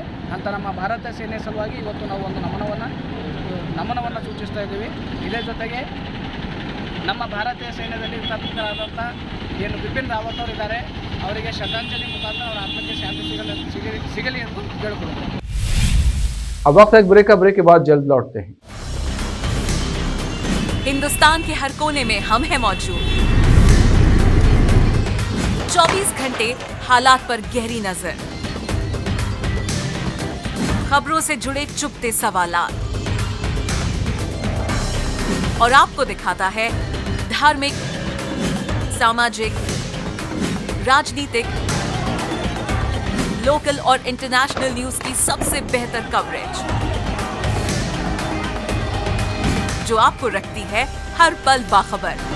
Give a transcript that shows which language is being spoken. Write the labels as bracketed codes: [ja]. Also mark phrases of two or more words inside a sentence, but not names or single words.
[kn] ಅಂತ ನಮ್ಮ ಭಾರತೀಯ ಸೇನೆ ಸಲುವಾಗಿ ಇವತ್ತು ನಾವು ಒಂದು ನಮನವನ್ನು ಸೂಚಿಸ್ತಾ ಇದ್ದೀವಿ. ಇದೇ ಜೊತೆಗೆ ನಮ್ಮ ಭಾರತೀಯ ಸೈನ್ಯದಲ್ಲಿ ಸ್ಥಾಪಿತರಾದಂಥ ಏನು ಬಿಪಿನ್ ರಾವತ್ ಅವರು ಇದ್ದಾರೆ, ಅವರಿಗೆ ಶ್ರದ್ಧಾಂಜಲಿ ಮುಖಾಂತರ ಅವರ ಆತ್ಮಕ್ಕೆ ಶಾಂತಿ ಸಿಗಲಿ ಎಂದು ಕೇಳಿಕೊಳ್ಳುತ್ತೇವೆ. [hi] अब वक्त एक ब्रेक के बाद जल्द लौटते हैं। हिंदुस्तान के हर कोने में हम हैं मौजूद। 24 घंटे हालात पर गहरी नजर, खबरों से जुड़े चुपते सवालात और आपको दिखाता है धार्मिक, सामाजिक, राजनीतिक, लोकल और [en] international news [hi] की सबसे बेहतर कवरेज जो आपको रखती है हर पल बाखबर।